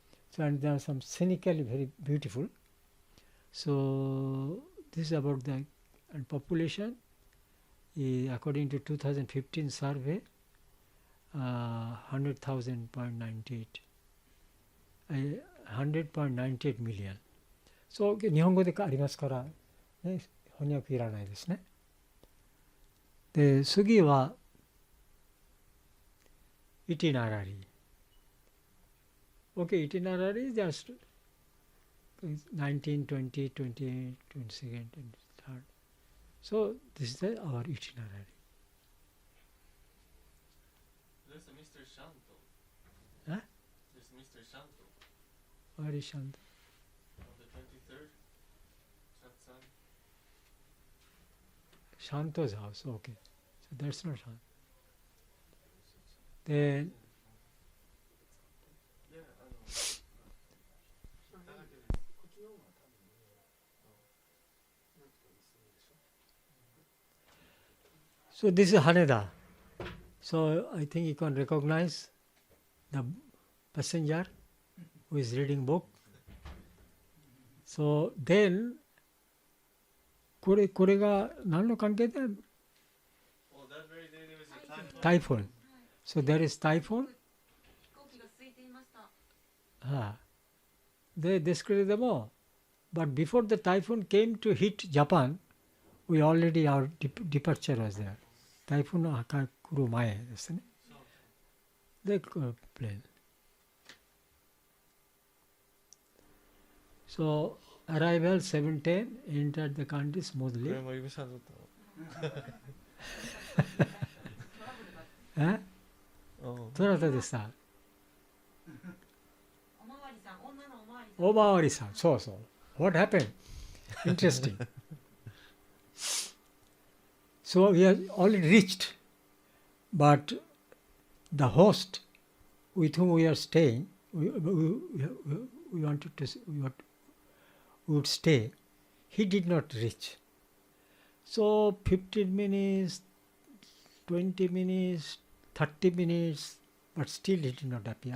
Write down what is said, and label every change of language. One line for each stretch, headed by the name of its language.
English: So and there are some scenically very beautiful. So this is about the population. According to 2015 survey, 100.98 million. So
Japanese: 日本語でありますから、ね、翻訳いらないですね。で、次はitinerary.
English: Okay, itinerary is just 19, 20, 28, 22nd, 23rd. So this is our itinerary. There's a Mr. Shanto. Huh? There's Mr. Shanto. Where is Shanto? On the 23rd. Shatsan. Shanto's house, okay. So that's not Shanto. Then so this is Haneda. So I think you can recognize the passenger who is reading book. So then
Japanese: これが何の関係で
English: Oh, that very day there was a typhoon. So there is typhoon.
Japanese: 飛行機が空いていました。ですけれども、
English: but before the typhoon came to hit Japan, we already our departure was there.
Japanese: 台風の来る前ですね。で、plane.
English: So arrival 7:10, entered the country smoothly.
Japanese: これも指さんだったえ？どなたでした？おまわりさん、女のおまわりさん。おまわりさん、そうそう。
English: What happened? Interesting. So we have already reached, but the host with whom we are staying, we wanted to, we would stay. he did not reach. So 15 minutes, 20 minutes, 30 minutes, but still he did not appear.